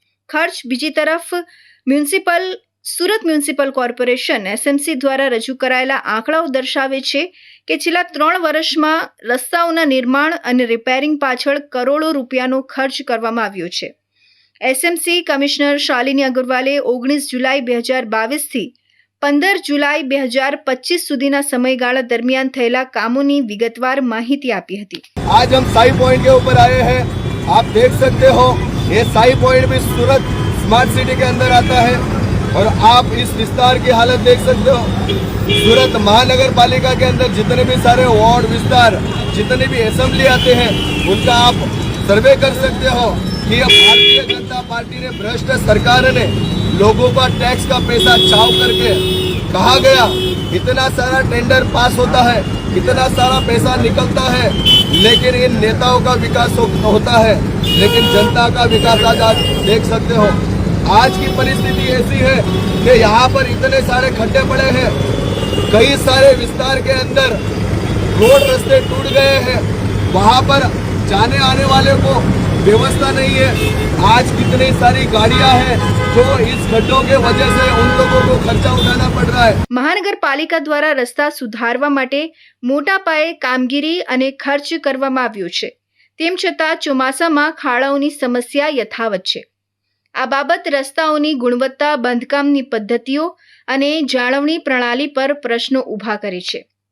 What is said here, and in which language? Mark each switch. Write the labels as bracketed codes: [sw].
[gu] ખર્ચ બીજી તરફ સુરત મ્યુનિસિપલ કોર્પોરેશન SMC દ્વારા રજૂ કરાયેલા આંકડાઓ દર્શાવે છે કે છેલ્લા 3 વર્ષમાં રસ્તાઓના નિર્માણ અને રિપેરિંગ પાછળ કરોડો રૂપિયાનો ખર્ચ કરવામાં આવ્યો છે. SMC કમિશનર શાલિની અગ્રવાલે 19 જુલાઈ 2022 થી 15 જુલાઈ 2025 સુધીના સમયગાળા દરમિયાન થયેલા કામોની વિગતવાર માહિતી આપી હતી. [hi] आज हम साई पॉइंट के ऊपर आए हैं. आप देख सकते हो ये साई पॉइंट भी सूरत स्मार्ट सिटी के अंदर आता है और आप इस विस्तार की हालत देख सकते हो. सूरत महानगर पालिका के अंदर जितने भी सारे वार्ड विस्तार जितने भी असेंबली आते हैं उनका आप सर्वे कर सकते हो कि ये भारतीय जनता पार्टी ने भ्रष्ट सरकार ने लोगों का टैक्स का पैसा चाव करके कहा गया इतना सारा टेंडर पास होता है, इतना सारा पैसा निकलता है, लेकिन इन नेताओं का विकास होता है, लेकिन जनता का विकास आज आप देख सकते हो. आज की परिस्थिति ऐसी है कि यहाँ पर इतने सारे खड्डे पड़े हैं, कई सारे विस्तार के अंदर रोड रास्ते टूट गए हैं, वहाँ पर जाने आने वाले को व्यवस्था नहीं है. आज कितनी सारी गाड़ियाँ हैं जो इस खड्डों के वजह से उन लोगों को खर्चा उठाना पड़ रहा है. [gu] મહાનગરપાલિકા દ્વારા રસ્તા સુધારવા માટે મોટા પાયે કામગીરી અને ખર્ચ કરવામાં આવ્યો છે. તેમ છતાં ચોમાસામાં ખાડાઓની સમસ્યા યથાવત છે. આ બાબત રસ્તાઓની ગુણવત્તા, બાંધકામની પદ્ધતિઓ અને જાળવણી પ્રણાલી પર પ્રશ્નો ઊભા કરે છે.